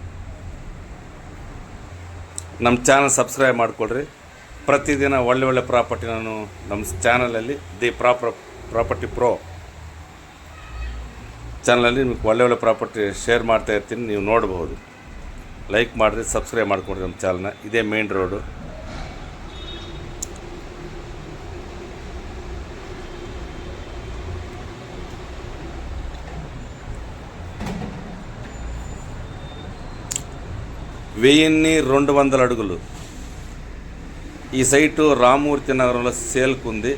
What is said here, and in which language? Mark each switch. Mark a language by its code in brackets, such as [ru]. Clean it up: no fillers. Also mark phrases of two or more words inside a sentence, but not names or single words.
[kn] ನಮ್ಮ ಚಾನಲ್ ಸಬ್ಸ್ಕ್ರೈಬ್ ಮಾಡಿಕೊಡ್ರಿ. ಪ್ರತಿದಿನ ಒಳ್ಳೆ ಪ್ರಾಪರ್ಟಿ ನಾನು ನಮ್ಮ ಚಾನಲಲ್ಲಿ ಪ್ರಾಪರ್ಟಿ ಪ್ರೋ ಚಾನಲಲ್ಲಿ ನಿಮಗೆ ಒಳ್ಳೆ ಪ್ರಾಪರ್ಟಿ ಶೇರ್ ಮಾಡ್ತಾ ಇರ್ತೀನಿ. ನೀವು ನೋಡ್ಬೋದು. ಲೈಕ್ ಮಾಡಿರಿ, ಸಬ್ಸ್ಕ್ರೈಬ್ ಮಾಡಿಕೊಡ್ರಿ ನಮ್ಮ ಚಾನಲ್ನ. ಇದೇ ಮೇನ್ ರೋಡು. [te] వెయ్యిన్ని 200 అడుగులు. ఈ సైటు రామమూర్తి నగరంలో సేల్కు ఉంది.